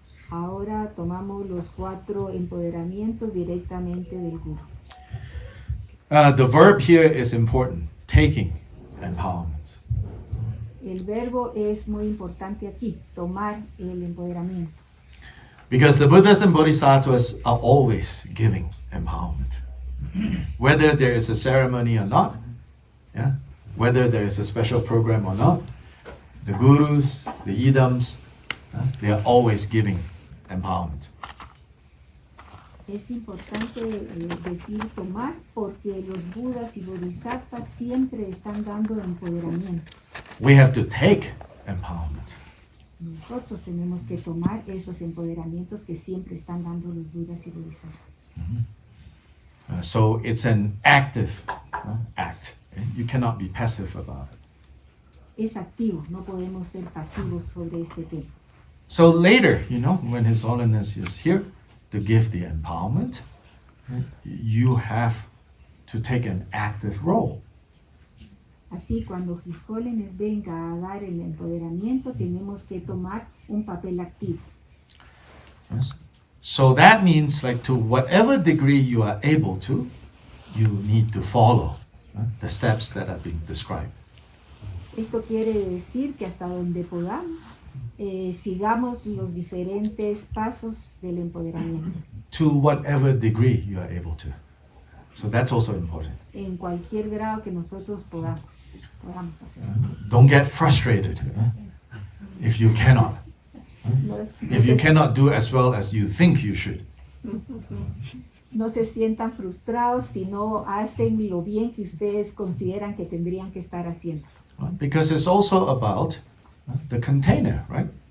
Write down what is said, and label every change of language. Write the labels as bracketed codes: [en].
[es] Ahora tomamos los 4 empoderamientos directamente del Guru. [en] The verb here is important, taking empowerment. [es] El verbo es muy importante aquí, tomar el empoderamiento. [en] Because the Buddhas and Bodhisattvas are always giving empowerment. Whether there is a ceremony or not, yeah, whether there is a special program or not, the gurus, the idams, they are always giving empowerment. [es] Es importante decir tomar porque los budas y bodhisattvas siempre están dando empoderamientos. [en] We have to take empowerment. [es] Nosotros tenemos que tomar esos empoderamientos que siempre están dando los budas y bodhisattvas. [en] So it's an active act. You cannot be passive about it. [es] Es activo, no podemos ser pasivos sobre este tema. [en] So later, when His Holiness is here to give the empowerment, you have to take an active role. [es] Así, cuando His Holiness venga a dar el empoderamiento, tenemos que tomar un papel activo. [en] Yes. So that means, to whatever degree you are able to, you need to follow the steps that are being described. [es] Esto quiere decir que hasta donde podamos, sigamos los diferentes pasos del empoderamiento. [en] To whatever degree you are able to. So that's also important. [es] En cualquier grado que nosotros podamos hacer. [en] Don't get frustrated if you cannot. If you cannot do as well as you think you should. [es] No se sientan frustrados si no hacen lo bien que ustedes consideran que tendrían que estar haciendo. [en] Because it's also about the container, right?